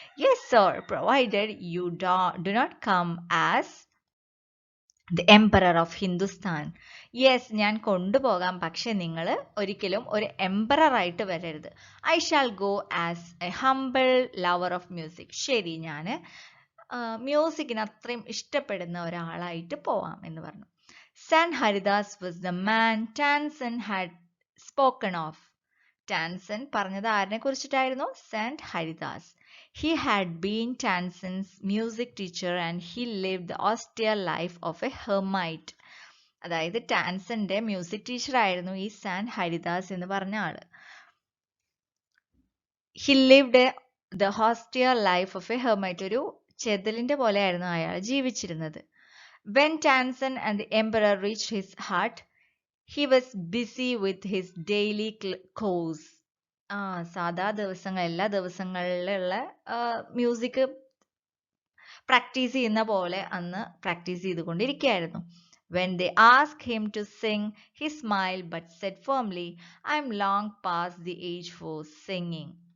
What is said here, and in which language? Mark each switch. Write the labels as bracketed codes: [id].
[en] Yes sir, provided you do not come as the emperor of Hindustan. [ml] Yes, ഞാൻ കൊണ്ടുപോകാം, പക്ഷെ നിങ്ങൾ ഒരിക്കലും ഒരു എംപറർ ആയിട്ട് വരരുത്. [en] I shall go as a humble lover of music. [ml] ശരി, ഞാൻ മ്യൂസിക്കിന് അത്രയും ഇഷ്ടപ്പെടുന്ന ഒരാളായിട്ട് പോവാം എന്ന് പറഞ്ഞു. [en] Sant Haridas was the man Tansen had spoken of. [ml] Tansen പറഞ്ഞത് ആരിനെ കുറിച്ചിട്ടായിരുന്നു? Saint Haridas. [en] He had been Tansen's music teacher and he lived the austere life of a hermit. [ml] അതായത് ടാൻസന്റെ മ്യൂസിക് ടീച്ചർ ആയിരുന്നു ഈ സാന്റ് ഹരിദാസ് എന്ന് പറഞ്ഞ ആള്. [en] He lived the austere life of a hermit. [ml] ഒരു ചെതലിന്റെ പോലെയായിരുന്നു അയാൾ ജീവിച്ചിരുന്നത്. [en] When Tansen and the emperor reached his hut, he was busy with his daily chores. [ml] സാധാ ദിവസങ്ങൾ, എല്ലാ ദിവസങ്ങളിലുള്ള മ്യൂസിക് പ്രാക്ടീസ് ചെയ്യുന്ന പോലെ അന്ന് practice ചെയ്തുകൊണ്ടിരിക്കുകയായിരുന്നു. [en] When they asked him to sing, he smiled but said firmly, I am long past the age for singing.